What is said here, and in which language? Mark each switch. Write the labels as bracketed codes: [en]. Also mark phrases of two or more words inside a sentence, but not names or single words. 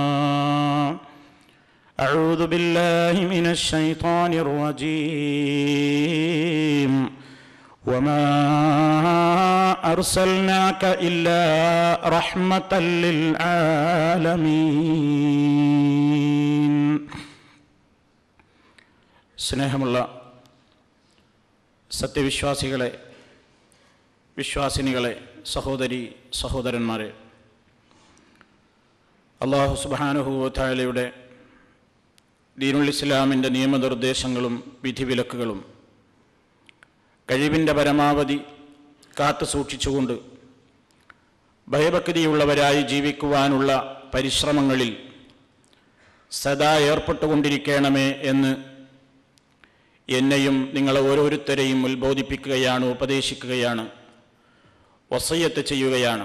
[ar] أعوذ بالله من الشيطان الرجيم. وما أرسلناك إلا رحمة للعالمين. [ml] സ്നേഹമുള്ള സത്യവിശ്വാസികളെ, വിശ്വാസിനികളെ, സഹോദരി സഹോദരന്മാരെ, [ar] الله سبحانه [ml] വ തആലയുടെ ദീനുൽ ഇസ്ലാമിൻ്റെ നിയമനിർദ്ദേശങ്ങളും വിധിവിലക്കുകളും കഴിവിൻ്റെ പരമാവധി കാത്തു സൂക്ഷിച്ചുകൊണ്ട് ഭയഭക്തിയുള്ളവരായി ജീവിക്കുവാനുള്ള പരിശ്രമങ്ങളിൽ സദാ ഏർപ്പെട്ടുകൊണ്ടിരിക്കണമേ എന്ന് എന്നെയും നിങ്ങളെ ഓരോരുത്തരെയും ഉത്ബോധിപ്പിക്കുകയാണ്, ഉപദേശിക്കുകയാണ്, വസിയ്യത്ത് ചെയ്യുകയാണ്.